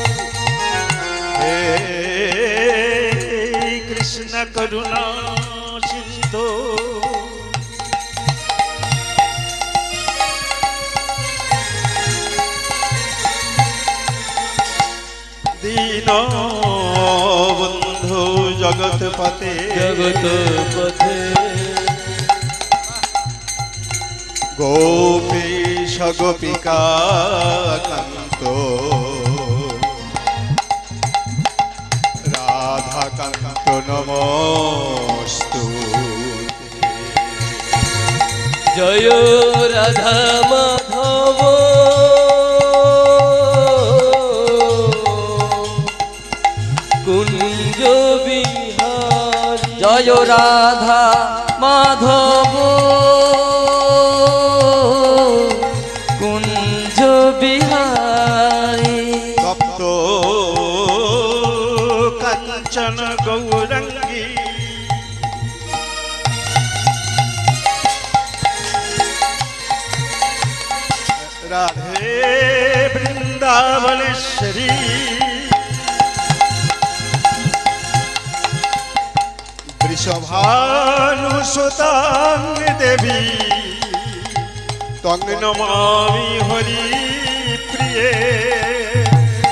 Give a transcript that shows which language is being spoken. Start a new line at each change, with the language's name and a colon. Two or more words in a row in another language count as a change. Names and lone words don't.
Sanskrit: हे कृष्ण करुणा सिंधु दीन बंधु जगत पते गोपीश गोपिका कांतो राधा कांतो नमोस्तु
Hindi: जय राधा माधव कुंज बिहारी जय राधा माधव कुंज बिहारी
Sanskrit: सप्त कंचन गौरंगी राधे वृंदावनेश्वरी वृषभानुसुतां देवी त्वं नमामि हरि प्रिये